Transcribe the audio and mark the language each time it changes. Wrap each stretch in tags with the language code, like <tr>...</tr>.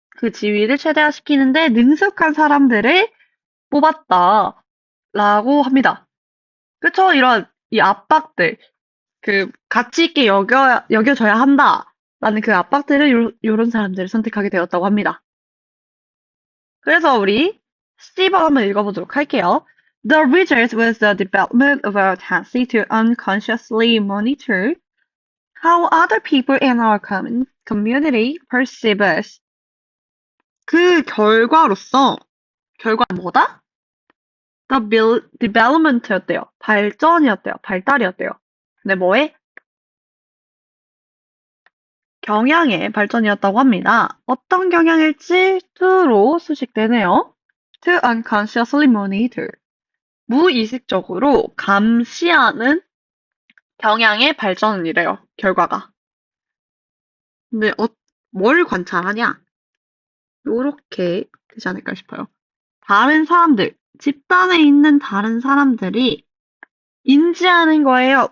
<ko>그 지위를 최대화시키는데 능숙한 사람들을 뽑았다라고 합니다. 그쵸? 이런 이 압박들, 그 가치 있게 여겨져야 한다라는 그 압박들을 요런 사람들을 선택하게 되었다고 합니다. 그래서 우리 C번 한번 읽어보도록 할게요.</ko> <en>The result was the development of a tendency to unconsciously monitor how other people in our community perceive us.</en> <ko>그 결과로서 결과는 뭐다?</ko> <en>The development</en> <ko>였대요. 발전이었대요. 발달이었대요. 근데 뭐에? 경향의 발전이었다고 합니다. 어떤 경향일지 to로 수식되네요.</ko> <en>To unconsciously monitor.</en> <ko>무의식적으로 감시하는 경향의 발전이래요. 결과가. 근데 뭘 관찰하냐? 요렇게 되지 않을까 싶어요. 다른 사람들, 집단에 있는 다른 사람들이 인지하는 거예요.</ko>